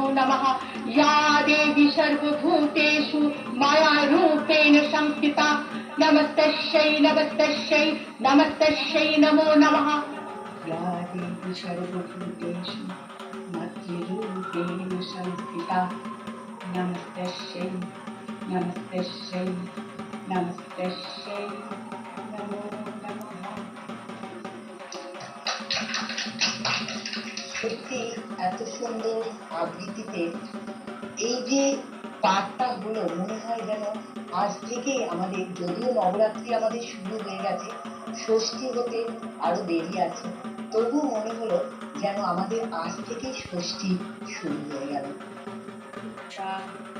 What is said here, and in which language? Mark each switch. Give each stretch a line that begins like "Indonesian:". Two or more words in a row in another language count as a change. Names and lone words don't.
Sanskrit: नमः या देवी सर्वभूतेषु मायारूपेण संस्थिता नमस्तस्यै नमस्तस्यै नमस्तस्यै नमो नमः या देवी सर्वभूतेषु मातृरूपेण संस्थिता नमस्तस्यै नमस्तस्यै नमस्तस्यै नमो नमः।
Bangla: সত্যি এত সুন্দর আবৃত্তিতে এই যে পাঠটা হলো, মনে হয় যেন আজ থেকে আমাদের, যদিও নবরাত্রি আমাদের শুরু হয়ে গেছে, ষষ্ঠী হতে আরো দেরি আছে, তবুও মনে হলো যেন আমাদের আজ থেকে ষষ্ঠী শুরু হয়ে গেল।